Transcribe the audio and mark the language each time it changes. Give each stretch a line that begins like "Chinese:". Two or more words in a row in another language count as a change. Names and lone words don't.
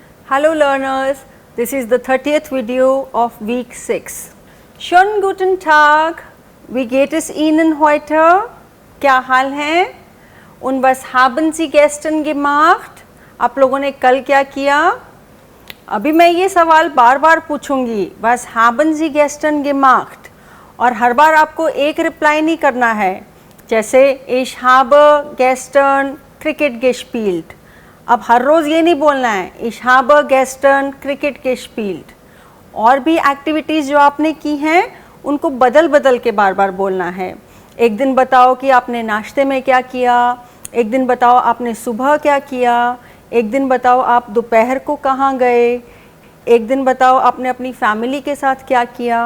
English: Hello learners, this is the 30th video of week 6.
German: Schönen guten Tag, wie geht es Ihnen heute?
Hindi: क्या हाल हैं?
German: Und was haben Sie gestern gemacht?
Hindi: आप लोगों ने कल क्या किया? अभी मैं ये सवाल बार बार पूछूंगी,
German: was haben Sie gestern gemacht?
Hindi: और हर बार आपको एक रिप्लाई नहीं करना है, जैसे
German: ich habe gestern Cricket gespielt.
Hindi: अब हर रोज़ ये नहीं बोलना है
German: ich habe gestern Cricket gespielt.
Hindi: और भी एक्टिविटीज़ जो आपने की हैं उनको बदल बदल के बार बार बोलना है. एक दिन बताओ कि आपने नाश्ते में क्या किया, एक दिन बताओ आपने सुबह क्या किया, एक दिन बताओ आप दोपहर को कहाँ गए, एक दिन बताओ आपने अपनी फैमिली के साथ क्या किया.